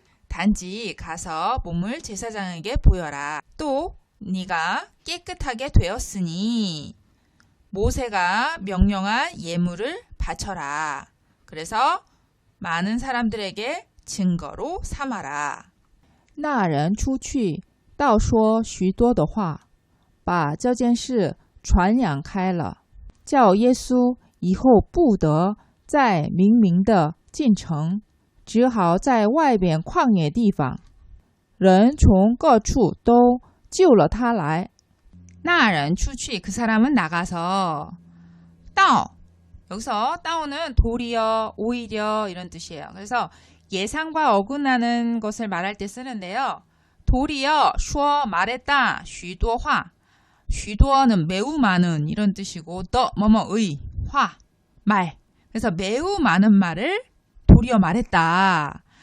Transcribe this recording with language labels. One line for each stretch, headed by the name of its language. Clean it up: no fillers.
Korean: 단지 가서 몸을 제사장에게 보여라. 또 네가 깨끗하게 되었으니 모세가 명령한 예물을 바쳐라. 그래서 많은 사람들에게 증거로 삼아라.
Chinese: 那人出去倒说许多的话，把这件事传扬开了，叫耶稣以后不得再明明的进城，只好在外边旷野地方。人从各处都救了他来。那人出去
Korean: 그 사람은 나가서 道 여기서 다운은 도리어, 오히려 이런 뜻이에요. 그래서 예상과 어긋나는 것을 말할 때 쓰는데요. 도리어, 说 말했다,
Chinese: 许多话
Korean: 许多는 매우 많은 이런 뜻이고 더 뭐뭐의, 화, 말 그래서 매우 많은 말을 도리어 말했다.